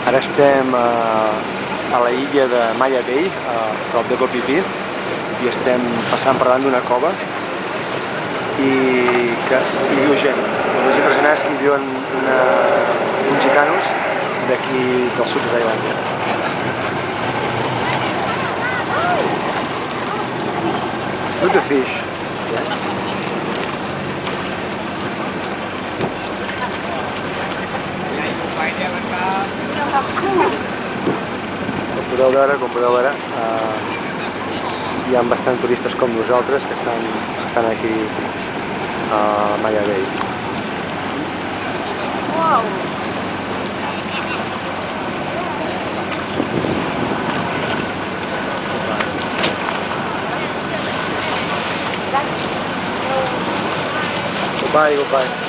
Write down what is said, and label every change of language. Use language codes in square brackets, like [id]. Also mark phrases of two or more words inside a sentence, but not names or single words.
[ca] Estem a la illa de Maya Bay, a prop de Koh Phi Phi, i estem passant per davant d'una cova i hi viu gent. El més impressionant és que hi viuen uns gicanos d'aquí del sud de Tailàndia. [en] Look at the fish. [ca] Com podeu veure, hi ha bastants turistes com nosaltres que estan aquí a Maya Bay. Wow. [en] Goodbye, goodbye.